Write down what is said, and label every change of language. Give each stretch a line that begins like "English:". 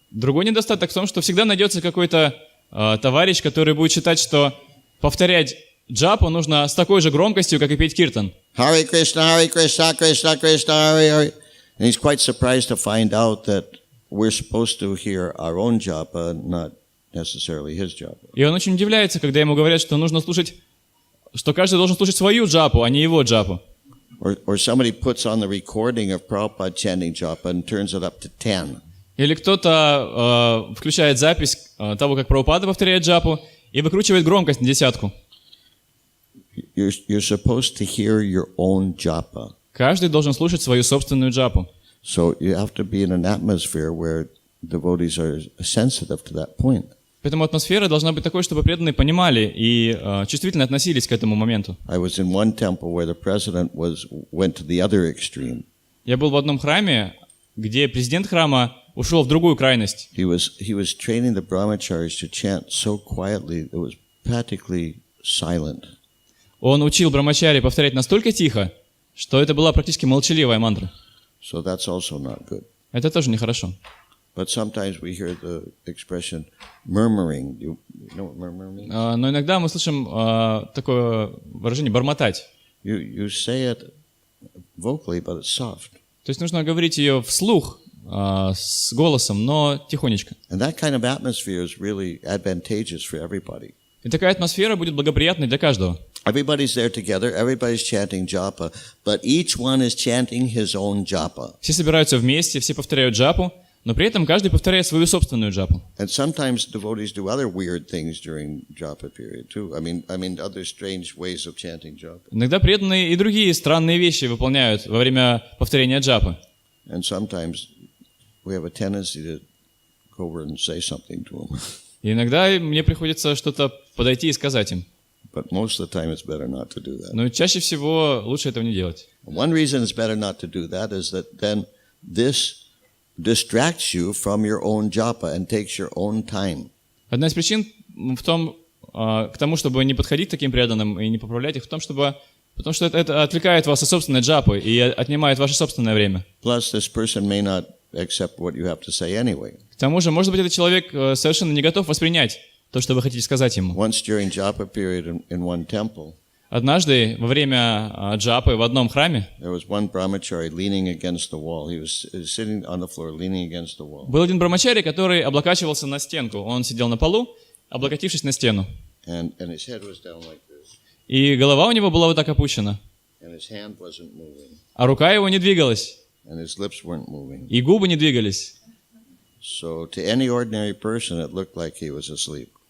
Russian: Другой недостаток в том, что всегда найдется какой-то товарищ, который будет считать, что повторять джапу нужно с такой же громкостью, как и петь киртан.
Sanskrit: Hare Krishna, Krishna Krishna, Hare Hare.
English: And he's quite surprised to find out that we're supposed to hear our own japa, not necessarily his japa.
Russian: И он очень удивляется, когда ему говорят, что нужно слушать, что каждый должен слушать свою джапу, а не его джапу.
English: Or somebody puts on the recording of Prabhupada chanting japa and turns it up to 10.
Russian: Или кто-то включает запись того, как Прабхупада повторяет джапу, и выкручивает громкость на 10.
English: You're supposed to hear your own japa.
Russian: Каждый должен слушать свою собственную джапу.
English: So you have to be in an atmosphere where devotees are sensitive to that point.
Russian: Поэтому атмосфера должна быть такой, чтобы преданные понимали и чувствительно относились к этому моменту.
English: I was in one temple where the president went to the other extreme.
Russian: Я был в одном храме, где президент храма ушел в другую крайность.
English: He was training the brahmacharis to chant so quietly it was practically silent.
Russian: Он учил брамачари повторять настолько тихо, что это была практически молчаливая мантра.
English: So that's also not good.
Russian: Это тоже нехорошо.
English: But sometimes we hear the expression murmuring. You know what murmuring means?
Russian: Но иногда мы слышим такое выражение «бормотать».
English: You say it vocally, but it's soft.
Russian: То есть нужно говорить ее вслух, с голосом, но тихонечко.
English: And that kind of atmosphere is really advantageous for everybody.
Russian: И такая атмосфера будет благоприятной для каждого.
English: Everybody's there together, everybody's chanting japa, but each one is chanting his own japa.
Russian: Все собираются вместе, все повторяют джапу, но при этом каждый повторяет свою собственную джапу.
English: And sometimes devotees do other weird things during japa period too. I mean other strange ways of chanting japa.
Russian: Иногда преданные и другие странные вещи выполняют во время повторения джапы.
English: And sometimes we have a tendency to go over and say something to them.
Russian: И иногда мне приходится что-то подойти и сказать им.
English: But most of the time it's better not to do that.
Russian: Но чаще всего лучше этого не делать.
English: One reason it's better not to do that is that then this distracts you from your own japa and takes your own time.
Russian: Одна из причин в том, к тому, чтобы не подходить к таким преданным и не поправлять их, потому что это отвлекает вас от собственной джапы и отнимает ваше собственное время.
English: Plus, this person may not accept what you have to say anyway.
Russian: К тому же, может быть, этот человек совершенно не готов воспринять то, что вы хотите сказать ему.
English: Once during japa period in one temple,
Russian: Однажды, во время джапы в одном храме,
English: there was one brahmachari leaning against the wall. He was sitting on the floor, leaning against the wall.
Russian: был один брамачари, который облокачивался на стенку. Он сидел на полу, облокотившись на стену.
English: And his head was down like this.
Russian: И голова у него была вот так опущена.
English: And his hand wasn't moving.
Russian: А рука его не двигалась.
English: And his lips weren't moving.
Russian: И губы не двигались.
English: So to any ordinary person, it looked like he was asleep.